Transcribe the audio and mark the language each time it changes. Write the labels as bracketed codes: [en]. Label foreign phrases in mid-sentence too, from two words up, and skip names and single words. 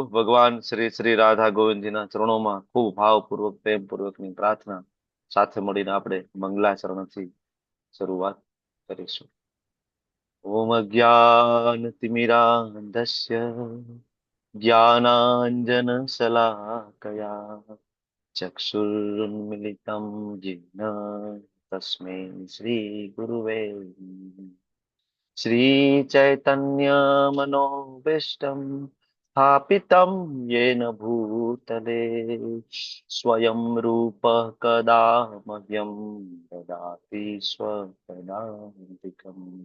[gu] ભગવાન શ્રી શ્રી રાધા ગોવિંદજીના ચરણોમાં ખૂબ ભાવપૂર્વક પ્રેમપૂર્વકની પ્રાર્થના સાથે મળીને આપણે મંગલાચરણથી શરૂઆત કરીશું. [sa] ओम अज्ञानतिमिरान्धस्य ज्ञानांजनशलाकया चक्षुरुन्मिलितं येन तस्मै श्रीगुरुवे नमः। श्रीचैतन्यमनोभीष्टं स्थापितं येन भूतले स्वयं रूपः कदा मह्यं ददाति स्वपदान्तिकम्।